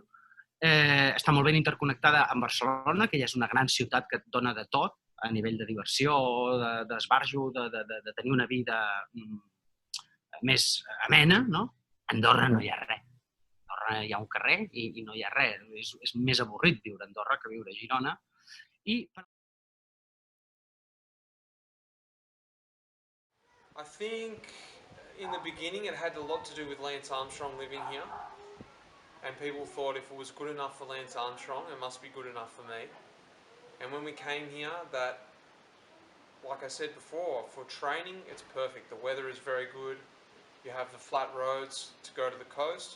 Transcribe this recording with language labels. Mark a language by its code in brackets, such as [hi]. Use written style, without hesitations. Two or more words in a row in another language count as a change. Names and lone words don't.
[ca] Està molt ben interconnectada amb Barcelona, que ja és una gran ciutat que et dona de tot, a nivell de diversió, d'esbarjo, de tenir una vida més amena, no? A Andorra no hi ha res. A Andorra hi ha un carrer i no hi ha res. És més avorrit viure a Andorra que viure a Girona. [en] I think in the beginning it had a lot to do with Lance Armstrong living here, and people thought if it was good enough for Lance Armstrong, it must be good enough for me. And when we came here, that, like I said before, for training it's perfect. The weather is very good. You have the flat roads to go to the coast.